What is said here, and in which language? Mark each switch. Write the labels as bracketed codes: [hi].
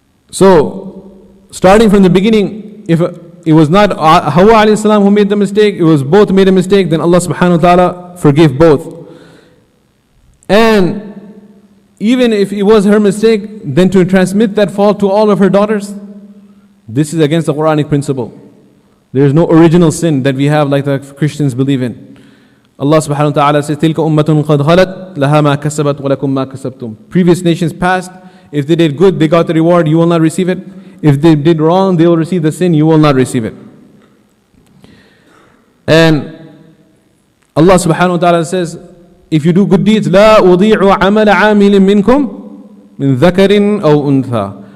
[en] So, starting from the beginning, if it was not Hawa alayhi salam who made the mistake, it was both made a mistake, then Allah subhanahu wa ta'ala forgave both. And even if it was her mistake, then to transmit that fault to all of her daughters, this is against the Quranic principle. There is no original sin that we have like the Christians believe in. Allah subhanahu wa ta'ala says, [ar] تِلْكَ أُمَّةٌ قَدْ خَلَتْ لَهَا مَا كَسَبَتْ وَلَكُمْ مَا كَسَبْتُمْ. [en] Previous nations passed. If they did good, they got the reward, you will not receive it. If they did wrong, they will receive the sin, you will not receive it. And Allah subhanahu wa ta'ala says, if you do good deeds, [ar] لَا أُضِيعُ عَمَلَ عَامِلٍ مِّنْكُمْ مِنْ ذَكَرٍ أَوْ أُنْثَى.